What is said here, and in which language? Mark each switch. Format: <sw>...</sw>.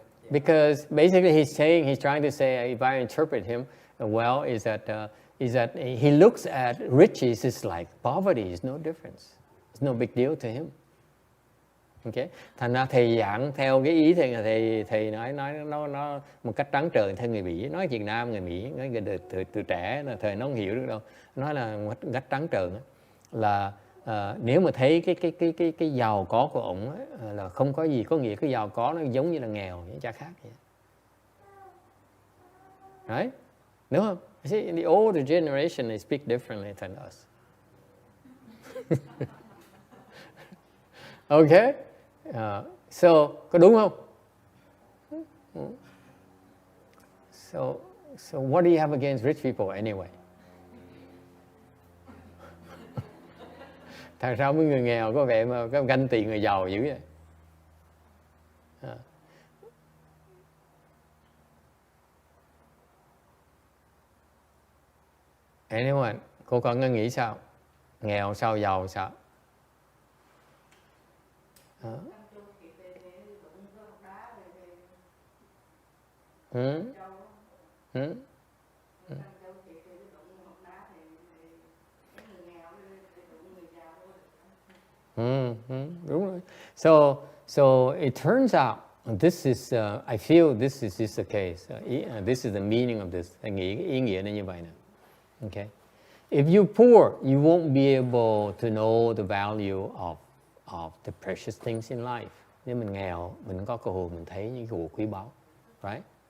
<en>Because basically he's trying to say, if I interpret him well, is that he looks at riches is like poverty, is no difference. It's no big deal to him. Okay.</en> <vi>Thành ra thầy giảng theo cái ý thầy nói nó một cách trắng trợn theo người Mỹ, nói Việt Nam người Mỹ, nói từ trẻ là thời nó không hiểu được đâu, nói là một cách trắng trợn là nếu mà thấy cái giàu có của ổng ấy, là không có gì, có nghĩa cái giàu có nó giống như là nghèo, chả khác vậy.</vi> <en>Right?</en> <vi>Đúng không?</vi> <en>See, the older generation they speak differently than us.</en> <vi>Okay? So có đúng không?</vi> <en>So what do you have against rich people anyway?</en> <vi>Thật sao mấy người nghèo có vẻ mà có ganh tị người giàu dữ vậy?</vi> <en>Anyone?</en> <vi>Cô con nghĩ sao? Nghèo sao, giàu sao? Đúng rồi.</vi> <en>So it turns out this is I feel this is the case. This is the meaning of this.</en> <vi>Ý nghĩa là như vậy nè.</vi> <en>Okay. If you're poor, you won't be able to know the value of the precious things in life.</en> <vi>Nếu mình nghèo, mình có cơ hội mình thấy những cái quý báu, right?</vi>